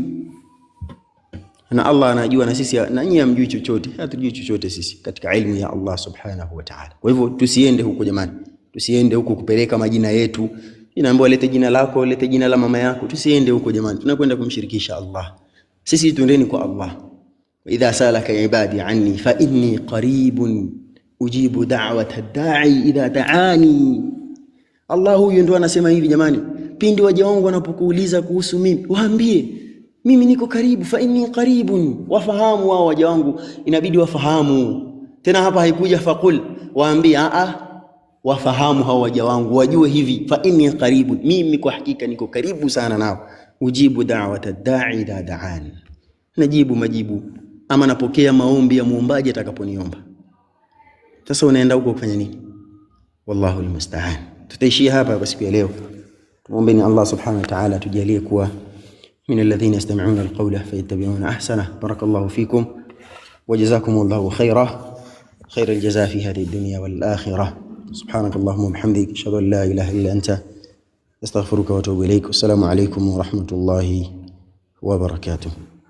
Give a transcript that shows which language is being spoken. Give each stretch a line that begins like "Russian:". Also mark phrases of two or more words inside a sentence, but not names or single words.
Swahili: Na Allah anajua na sisi, na nyinyi hamjui chochote, hatujui chochote sisi katika ilmu ya Allah
Arabic: سبحانه وتعالى.
Swahili: Kwa hivyo tusiende huko jamani, tusiende huko kupeleka majina yetu. Inaambiwa lete jina lako, lete jina la mama yako. Tusiende huko jamani, tunakwenda kumshirikisha Allah. Sisi tuendeni kwa Allah.
Arabic: وإذا سألك عبادي عني فإني قريب أجيب دعوة الداع إذا دعان.
Swahili: Allah huyu ndo anasema hivi jamani, pindi waja wangu wanapokuuliza kuhusu mimi, waambie mimi niko karibu,
Arabic: فإني قريب.
Swahili: Wafahamu wao waja wangu, inabidi wafahamu. Tena hapa haikuja faqul, waambie wafahamu hao waja wangu, wajue hivi,
Arabic: فإني قريب,
Swahili: mimi kwa hakika niko karibu sana nao.
Arabic: أجيب دعوة الداع إذا دعان,
Swahili: najibu majibu ama napokea maombi ya muombaji atakaponiomba. Sasa unaenda huko kufanya nini?
Arabic: والله المستعان.
Swahili: Tutaishia hapa kwa siku ya leo. Tuombeeni Allah
Arabic: سبحانه وتعالى
Swahili: tujalie kuwa
Arabic: من الذين يستمعون القول فيتبعون أحسنه. بارك الله فيكم وجزاكم الله خيرا الجزاء في هذه الدنيا والآخرة. سبحانك اللهم وبحمدك أشهد أن لا إله إلا أنت أستغفرك وأتوب إليك. السلام عليكم ورحمة الله وبركاته.